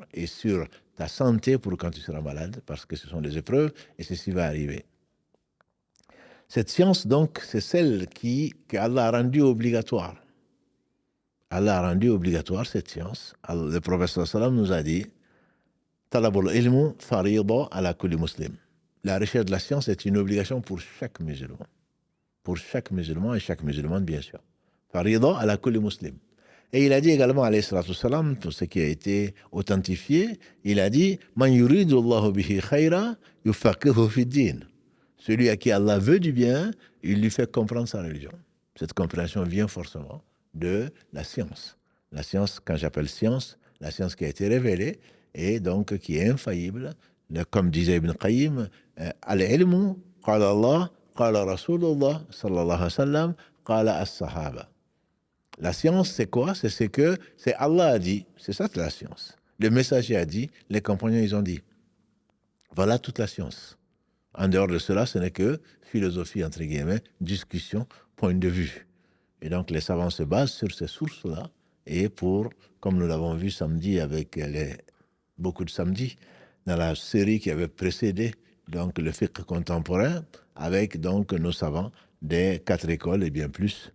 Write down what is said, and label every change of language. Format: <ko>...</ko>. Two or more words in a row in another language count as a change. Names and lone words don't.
<fr>Et sur ta santé pour quand tu seras malade, parce que ce sont des épreuves et ceci va arriver. Cette science, donc, c'est celle qu'Allah a rendue obligatoire. Allah a rendu obligatoire cette science. Le prophète sallam nous a dit</fr> <ar>طلب العلم فريضة على كل مسلم.</ar> <fr>La recherche de la science est une obligation pour chaque musulman. Pour chaque musulman et chaque musulmane, bien sûr.</fr> <ar>فريضة على كل مسلم.</ar> <fr>Et il a dit également,</fr> <ar>عليه الصلاة والسلام,</ar> <fr>pour ce qui a été authentifié, il a dit</fr> <ar>من يرد الله به خيرا يفقهه في الدين.</ar> <fr>Celui à qui Allah veut du bien, il lui fait comprendre sa religion. Cette compréhension vient forcément de la science. La science, quand j'appelle science, la science qui a été révélée et donc qui est infaillible, comme disait Ibn Qayyim,</fr> <ar>العلم قال الله قال رسول الله صلى الله عليه وسلم قال الصحابة.</ar> <fr>La science, c'est quoi? C'est Allah a dit, c'est ça la science. Le messager a dit, les compagnons, ils ont dit. Voilà toute la science. En dehors de cela, ce n'est que philosophie, entre guillemets, discussion, point de vue. Et donc, les savants se basent sur ces sources-là. Et comme nous l'avons vu samedi avec beaucoup de samedis, dans la série qui avait précédé donc, le fiqh contemporain, avec donc nos savants des 4 écoles et bien plus.</fr>